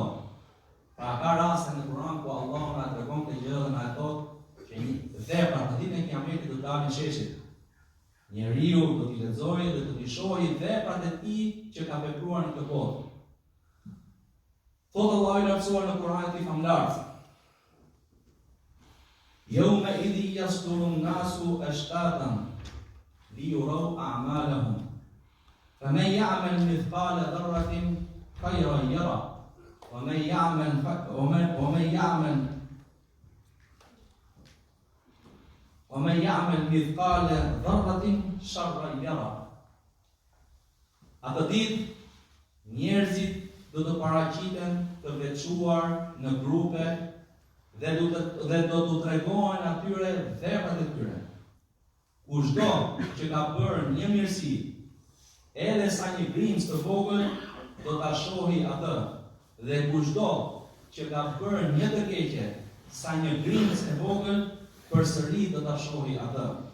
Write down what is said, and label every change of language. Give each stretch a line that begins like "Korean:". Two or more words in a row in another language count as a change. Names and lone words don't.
Albanian: Pra ka raste në Kur'an ku Allah na tregon këtë gjë dhe na thotë që veprat në ditën e Kiametit do të dalin sheshit. Njeriu do t'i lexojë dhe do t'i shohë veprat e tij që ka vepruar në këtë botë. Thotë Allah i lartësuar në Kur'anin e Tij famlar:
Arabic: "يومئذ يصدر الناس أشتاتا ليروا أعمالهم. فمن يعمل مثقال ذرة خيرا يره ومن يعمل مثقال ذرة شرا يره."
Albanian: Atë ditë njerëzit do të paraqiten të veçuar në grupe dhe do t'u tregohen atyre veprat e tyre. Kushdo që ka bërë një mirësi, edhe sa një grimës të vogël, do ta shohë atë, dhe kushdo që ka bërë një të keqe, sa një grimës e vogël, përsëri do ta shohë atë.